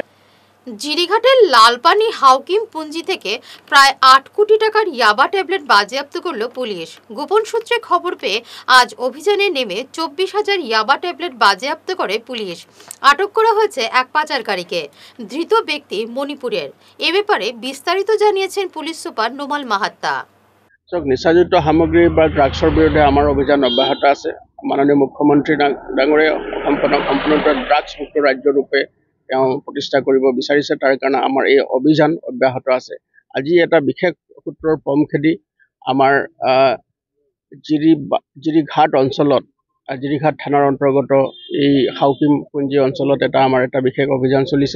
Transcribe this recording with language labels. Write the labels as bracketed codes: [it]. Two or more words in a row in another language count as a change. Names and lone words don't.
[bn] জিরিঘাটের লালপানি হাউকিম পুঞ্জি থেকে প্রায় 8 কোটি টাকার ইয়াবা ট্যাবলেট বাজেয়াপ্ত করল পুলিশ। গোপন সূত্রে খবর পেয়ে আজ অভিযানে নেমে 24,000 ইয়াবা ট্যাবলেট বাজেয়াপ্ত করে পুলিশ। আটক করা হয়েছে এক পাচারকারীকে। ধৃত ব্যক্তি মণিপুরের। এ ব্যাপারে বিস্তারিত জানিয়েছেন পুলিশ সুপার নোমাল মাহাত্তা। [as] নিচাযুক্ত সামগ্ৰী বা ড্ৰাগছৰ বিৰুদ্ধে আমাৰ অভিযান অব্যাহত আছে। মাননীয় মুখ্যমন্ত্ৰী ডাঙৰীয়াই অসমখনক সম্পূৰ্ণৰূপে ড্ৰাগছমুক্ত ৰাজ্যৰূপে তেওঁ প্ৰতিষ্ঠা কৰিব বিচাৰিছে। তাৰ কাৰণে আমাৰ এই অভিযান অব্যাহত আছে। আজি এটা বিশেষ সূত্ৰৰ পম খেদি আমাৰ জিৰিঘাট অঞ্চলত, জিৰিঘাট থানাৰ অন্তৰ্গত এই হাউকিম পুঞ্জি অঞ্চলত আমাৰ এটা বিশেষ অভিযান চলিছিলে।